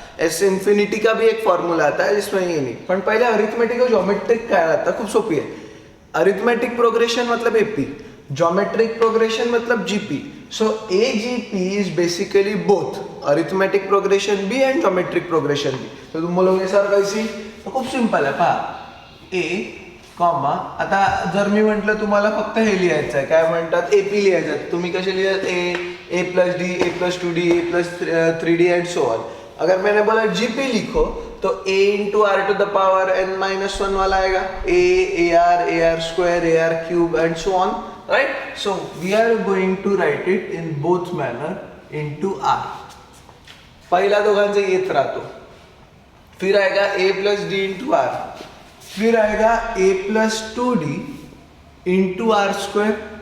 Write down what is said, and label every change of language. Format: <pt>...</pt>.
<hi>S infinity का भी एक फॉर्मूला आता है जिसमें ये नहीं, पण पहले अरिथमेटिक और ज्योमेट्रिक काय आता है,</hi> <mr>खूप सोपी है।</mr> <hi>अरिथमेटिक प्रोग्रेशन मतलब AP, ज्योमेट्रिक प्रोग्रेशन मतलब GP।</hi> <en>So AGP is basically both arithmetic progression भी and geometric progression भी।</en> <hi>तो तुम बोलोगे सर कैसी, तो</hi> <mr>खूप सिंपल आहे पहा। ए कॉमा, आता जर मी म्हटलं तुम्हाला फक्त हे लिहायचं आहे, काय म्हणतात AP लिहायचं आहे, तुम्ही कसे लिहाल A plus D, A plus 2D, A plus 3D</mr> <en>And so on.</en> <hi>अगर मैंने बोला GP लिखो तो A into are to the power n-1 वाला आएगा, AR square, AR cube</hi> <en>and so on,</en> <hi>right.</hi> <en>So we are going to write it in both manner into R।</en> <mr>पहिला दोघांचा येत राहतो,</mr> <hi>फिर आएगा A plus D into R, फिर आएगा A plus 2D into R square.</hi>